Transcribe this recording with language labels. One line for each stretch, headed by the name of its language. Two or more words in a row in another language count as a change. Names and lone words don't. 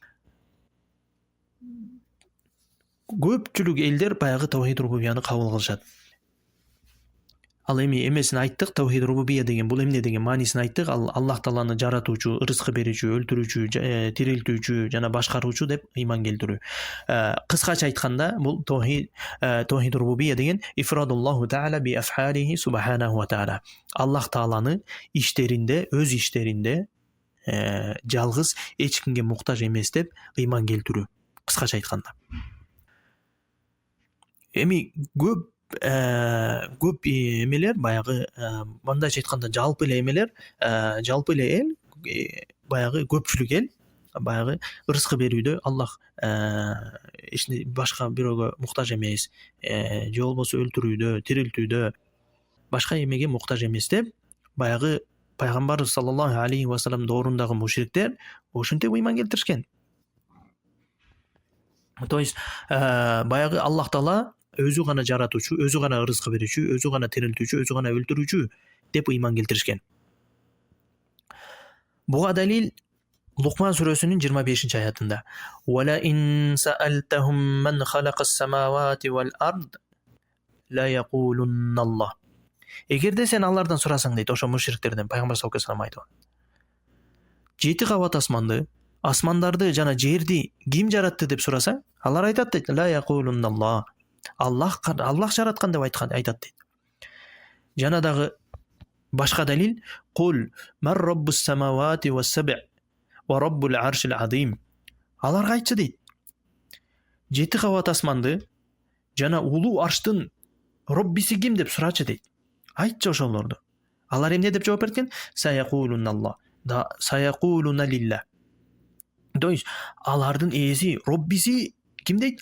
Kyrgyz: Көпчүлүк элдер баягы
Arabic: таухид рубубияны
Kyrgyz: кабыл кылышат. Ал эми эмесин айттык,
Arabic: таухид рубубия
Kyrgyz: деген бул эмне деген маанисин айттык. Ал Аллах Тааланы жаратуучу, ырыскы берүүчү, өлтүрүүчү, тирилтүүчү жана башкаруучу деп ыйман келтирүү. Кыскача айтканда бул
Arabic: таухид рубубия
Kyrgyz: деген
Arabic: إفراد الله تعالى بأفعاله سبحانه وتعالى.
Kyrgyz: Аллах Тааланы иштеринде, өз иштеринде жалгыз, эч кимге муктаж эмес деп ыйман келтирүү. Кыскача айтканда. Эми көп эмелер баягы мындайча айтканда жалпы эле эмелер, жалпы эле эл, баягы көпчүлүк эл баягы ырыскы берүүдө Аллах башка бирөөгө муктаж эмес, же болбосо өлтүрүүдө, тирилтүүдө башка эмеге муктаж эмес деп баягы пайгамбар
Arabic: صلى الله عليه وسلم
Kyrgyz: доорундагы мушриктер ошентип ыйман келтиришкен.
Russian: То есть
Kyrgyz: баягы Аллах Таала өзү гана жаратуучу, өзү гана ырыскы берүүчү, өзү гана тирилтүүчү, өзү гана өлтүрүүчү деп ыйман келтиришкен. Буга далил Лукман сүрөсүнүн 25-аятында:
Arabic: "ولئن سألتهم من خلق السماوات والأرض ليقولن الله".
Kyrgyz: Эгерде сен алардан сурасаң дейт, ошо мушриктерден пайгамбар
Arabic: صلى الله عليه وسلم
Kyrgyz: айтып. 7 кабат асманды, асмандарды жана жерди ким жаратты деп сурасаң, алар айтат дейт:
Arabic: "ليقولن الله".
Kyrgyz: Аллах жараткан деп айтат дейт. Жана дагы башка далил:
Arabic: "قل من رب السماوات والسبع ورب العرش العظيم".
Kyrgyz: Аларга айтчы дейт. 7 кабат асманды жана улуу арштын роббиси ким деп сурачы дейт. Айтчы ошолорду. Алар эмне деп жооп берген?
Arabic: سيقولون الله. دا سيقولون لله.
Russian: То есть
Kyrgyz: алардын ээси, роббиси ким дейт?